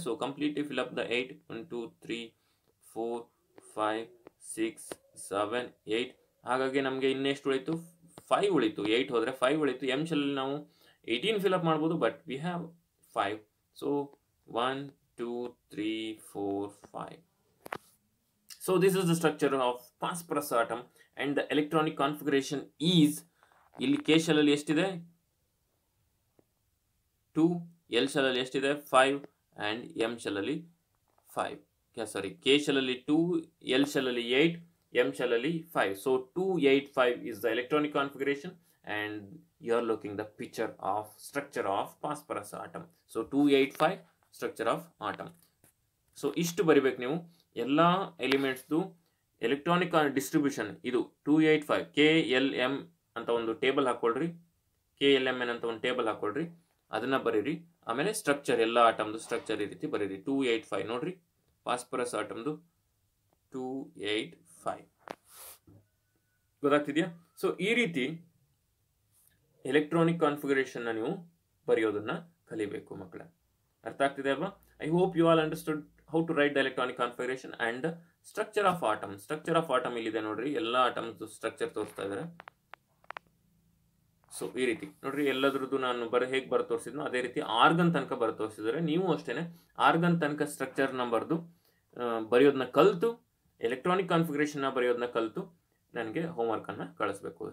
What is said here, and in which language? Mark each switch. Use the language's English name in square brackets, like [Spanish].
[English] So completely fill up the 8. 1 2 3 4 5 6 7 8. [Kannada] ಹಾಗಾಗಿ ನಮಗೆ ಇನ್ನೆಷ್ಟು ಉಳಿತು? 5 ಉಳಿತು. 8 ಹೋದರೆ 5 ಉಳಿತು. ಎಂ ಶೆಲ್ಲಲ್ಲಿ ನಾವು 18 ಫಿಲಪ್ ಮಾಡ್ಬೋದು, [English] But we have 5. So 1 2 3 4 5. So this is the structure of phosphorus atom and the electronic configuration is, [Kannada] ಇಲ್ಲಿ ಕೆ ಶೆಲ್ಲಲ್ಲಿ ಎಷ್ಟಿದೆ? 2, ಎಲ್ ಶೆಲ್ಲಲ್ಲಿ ಎಷ್ಟಿದೆ? 5 and M ಶೆಲ್ಲಲ್ಲಿ 5. Sorry, K ಶೆಲ್ಲಲ್ಲಿ 2, L ಶೆಲ್ಲಲ್ಲಿ 8, M ಶೆಲ್ಲಲ್ಲಿ 5. [English] So 2 8 5 is the electronic configuration, and you are looking the picture of structure of phosphorus atom. So 2 8 5 structure of atom. [Kannada] So ಇಷ್ಟು ಬರಿಬೇಕು ನೀವು. ಎಲ್ಲ ಎಲಿಮೆಂಟ್ಸ್ದು electronic distribution ಇದು 285. KLM ಅಂತ ಒಂದು table ಹಾಕ್ಕೊಳ್ರಿ, KLMN ಅಂತ ಒಂದು table ಹಾಕ್ಕೊಳ್ರಿ, ಅದನ್ನ ಬರೀರಿ. ಆಮೇಲೆ ಸ್ಟ್ರಕ್ಚರ್, ಎಲ್ಲ ಆಟಮ್ದು ಸ್ಟ್ರಕ್ಚರ್ ಈ ರೀತಿ ಬರೀರಿ. 285 ನೋಡ್ರಿ, ಫಾಸ್ಫರಸ್ ಆಟಮ್ದು 285. ಗೊತ್ತಾಗ್ತಿದೆಯಾ? ಸೊ ಈ ರೀತಿ ಎಲೆಕ್ಟ್ರಾನಿಕ್ ಕಾನ್ಫಿಗರೇಷನ್ನ ನೀವು ಬರೆಯೋದನ್ನ ಕಲಿಬೇಕು ಮಕ್ಕಳೇ. ಅರ್ಥ ಆಗ್ತಿದೆ ಅಲ್ವಾ? [English] I hope you all understood how to write the electronic configuration and the structure of atom. Structure of atom [Kannada] ಇಲ್ಲಿದೆ ನೋಡ್ರಿ, ಎಲ್ಲ ಆಟಮ್ಸ್ ಸ್ಟ್ರಕ್ಚರ್ ತೋರಿಸ್ತಾ ಇದ್ದಾರೆ. ಸೊ ಈ ರೀತಿ ನೋಡ್ರಿ, ಎಲ್ಲದ್ರದ್ದು ನಾನು ಹೇಗೆ ಬರ ತೋರಿಸಿದ್ನೋ ಅದೇ ರೀತಿ ಆರ್ಗನ್ ತನಕ ಬರ ತೋರಿಸಿದ್ದಾರೆ. ನೀವು ಅಷ್ಟೇನೆ ಆರ್ಗನ್ ತನಕ ಸ್ಟ್ರಕ್ಚರ್ ನಂಬರ್ದು ಬರೆಯೋದನ್ನ ಕಲಿತು, ಎಲೆಕ್ಟ್ರಾನಿಕ್ ಕಾನ್ಫಿಗರೇಷನ್ ಬರೆಯೋದನ್ನ ಕಲಿತು ನನಗೆ ಹೋಮ್ವರ್ಕ್ ಅನ್ನ ಕಳಿಸ್ಬೇಕು.